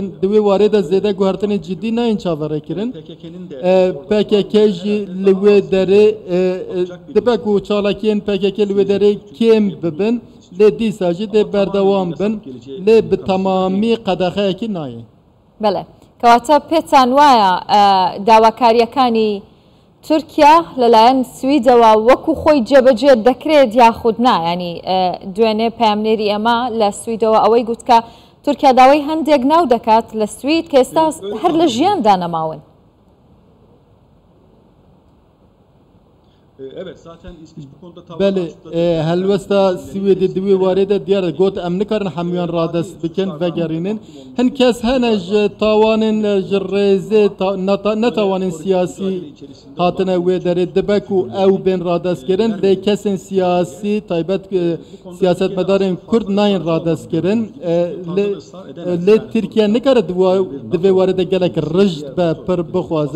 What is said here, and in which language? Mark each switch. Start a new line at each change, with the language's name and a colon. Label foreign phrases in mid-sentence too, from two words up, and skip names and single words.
Kurdish: Di wê warê de zêde guhertinê ciddî nayên çaverekirin. PKK jî li wê derê dibe ku çalakiyên PKK li wê derê kêm bibin lê dîsa jî dê berdewam bin lê bi temamî qedexeyekî nayê.
Central Kurdish: بەڵێ کەواتە پێتان وایە داواکاریەکانی تورکیا لەلایەن سویدەوە وەکو خۆی جێبەجێ دەکرێت یاخود نا، ینی دوێنێ پامنێری ئەمە لە سویدەوە ئەوەی گوتکە تورکیا داوای هەندێک ناو دەکات لە سوید کە ئێستا هەر لە ژیاندا نەماون.
Kurdish: Belê helwesta Swêdê di wê warê de diyar got em nikarin hemûyan radest bikin vegerînin. Hin kes hene ji tawanên ji rêzê netawanên siyasî hatine wê derê dibe ku ew bên radestkirin lê kesên siyasî taybet siyasetmedarên Kurd nayên radestkirin lê Tirkiye nikare di vê warê de gelek rijd be pir bixwaze.